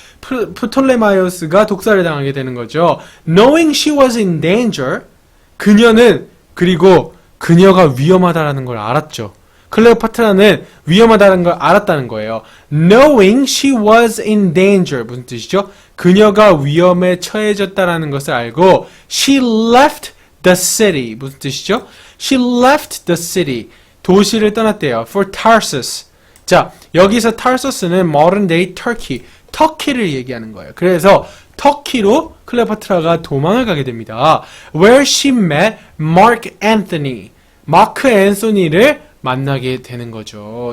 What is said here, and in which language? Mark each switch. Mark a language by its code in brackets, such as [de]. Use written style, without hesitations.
[ko] 프톨레마이오스가 독살을 당하게 되는 거죠. [en] Knowing she was in danger, [ko] 그녀는 그리고 그녀가 위험하다라는 걸 알았죠. 클레오파트라는 위험하다는 걸 알았다는 거예요. [en] Knowing she was in danger, [ko] 무슨 뜻이죠? 그녀가 위험에 처해졌다라는 것을 알고 [en] she left the city, [ko] 무슨 뜻이죠? [en] She left the city, 도시를 떠났대요. For Tarsus. [ko] 자, 여기서 Tarsus는 [en] modern day Turkey, [ko] 터키를 얘기하는 거예요. 그래서 터키로 클레오파트라가 도망을 가게 됩니다. [en] Where she met Mark Anthony, [ko] 마크 앤소니를 만나게 되는 거죠.